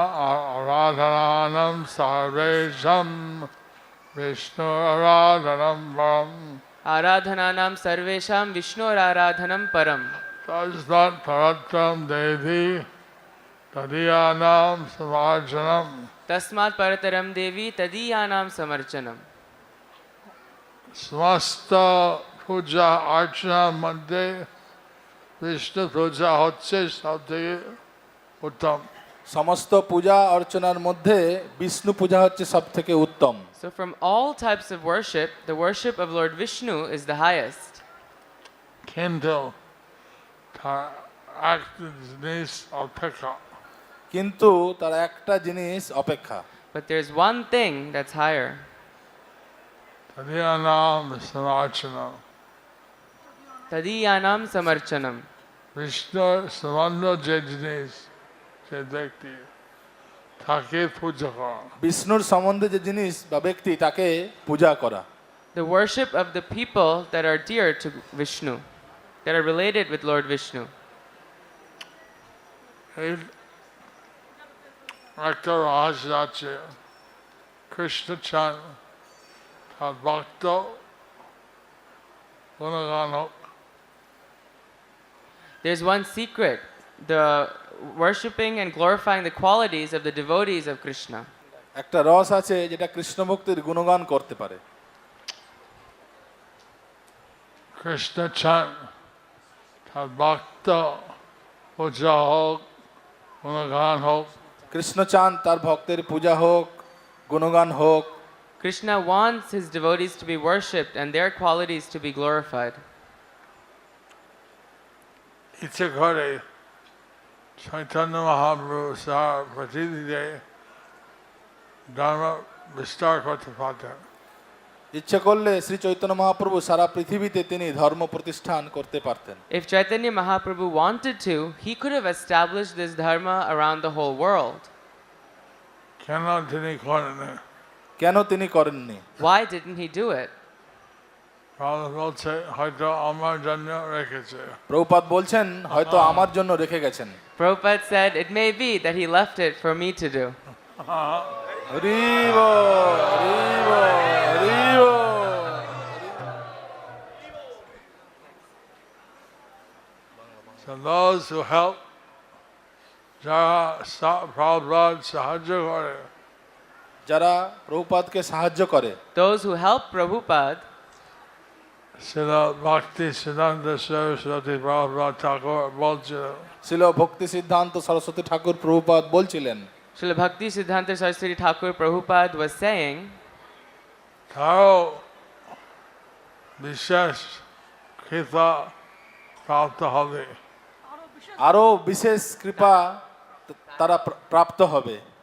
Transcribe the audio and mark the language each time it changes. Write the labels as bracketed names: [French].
[Sanskrit] আরাধনানাম সর্বেশম বিষ্ণু আরাধনম পরম Aradhananam sarvesham Vishnur Aradhanam Param. তস্মাৎ পরত্রম দেবী তদীয়ানাম সমার্জনম। Tasmat Parataram Devi Tadiyanam Samarchanam. [Bangla] সমস্ত পূজা অর্চনার মধ্যে বিষ্ণু পূজা হচ্ছে সব থেকে উত্তম। সমস্ত পূজা অর্চনার মধ্যে বিষ্ণু পূজা হচ্ছে সব থেকে উত্তম। [English] So from all types of worship, the worship of Lord Vishnu is the highest. [Bangla] কিন্তু তার একটা জিনিস অপেক্ষা, কিন্তু তার একটা জিনিস অপেক্ষা। [English] But there's one thing that's higher. [Sanskrit] তদীয়ানাম সমার্চনম। Tadiyanam Samarchanam. [Bangla] বিষ্ণুর সম্বন্ধ যে জিনিস, যে ব্যক্তি তাকে পূজা করা। বিষ্ণুর সম্বন্ধে যে জিনিস বা ব্যক্তি তাকে পূজা করা। [English] The worship of the people that are dear to Vishnu, that are related with Lord Vishnu. [Bangla] এই একটা রহস্য আছে, কৃষ্ণ চান তার ভক্ত গুণগান হোক। [English] There's one secret, the worshipping and glorifying the qualities of the devotees of Krishna. [Bangla] একটা রস আছে যেটা কৃষ্ণ ভক্তির গুণগান করতে পারে। কৃষ্ণ চান তার ভক্ত পূজা হোক, গুণগান হোক। কৃষ্ণ চান তার ভক্তের পূজা হোক, গুণগান হোক। [English] Krishna wants his devotees to be worshipped and their qualities to be glorified. [Bangla] ইচ্ছে করে Chaitanya Mahaprabhu সারা পৃথিবীতে ধর্ম বিস্তার করতে পারতেন। ইচ্ছে করলে শ্রী চৈতন্য মহাপ্রভু সারা পৃথিবীতে তিনি ধর্ম প্রতিষ্ঠান করতে পারতেন। [English] If Chaitanya Mahaprabhu wanted to, he could have established this dharma around the whole world. [Bangla] কেন তিনি করেননি? কেন তিনি করেননি? [English] Why didn't he do it? [Bangla] Prabhupada বলছে হয়তো আমার জন্য রেখেছে। প্রভুপাদ বলছেন হয়তো আমার জন্য রেখে গেছেন। [English] Prabhupada said, it may be that he left it for me to do. [Bangla] Hari ball, Hari ball, Hari ball. [English] So those who help [Bangla] যারা প্রভুপাদ সাহায্য করে, যারা প্রভুপাদকে সাহায্য করে, [English] Those who help Prabhupada, [Bangla] সেটা ভক্তি সিদ্ধান্ত সরস্বতী প্রভুপাদ ঠাকুর বলছিল। ছিল ভক্তি সিদ্ধান্ত সরস্বতী ঠাকুর প্রভুপাদ বলছিলেন, [English] Srila Bhakti Siddhanta Saraswati Thakur Prabhupada was saying, [Bangla] তারাও বিশেষ কৃপা প্রাপ্ত হবে। আরো বিশেষ কৃপা তারা প্রাপ্ত হবে।